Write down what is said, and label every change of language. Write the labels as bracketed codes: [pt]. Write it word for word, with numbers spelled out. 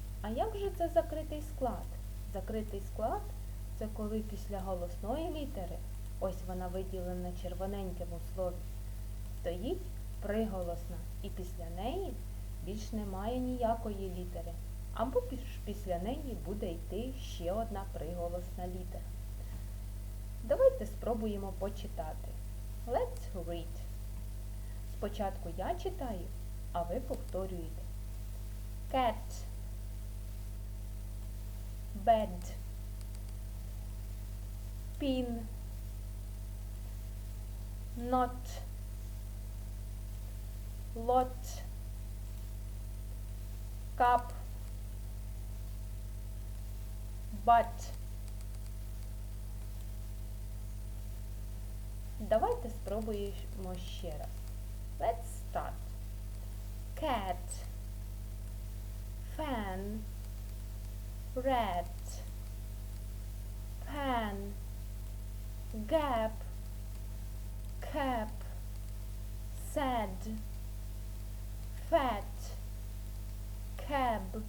[uk] А як же це закритий склад? Закритий склад – це коли після голосної літери, ось вона виділена червоненьким у слові, стоїть приголосна і після неї більш немає ніякої літери. Або після неї буде йти ще одна приголосна літера. Давайте спробуємо почитати. [en] Let's read. [uk] Спочатку я читаю, а ви повторюєте. [en] Cat, bed, pin, not, lot, cup, butt. [uk] Давайте спробуємо ще раз. [en] Let's start. Cat, fan, rat, pan, gap, cap, sad, fat, cab,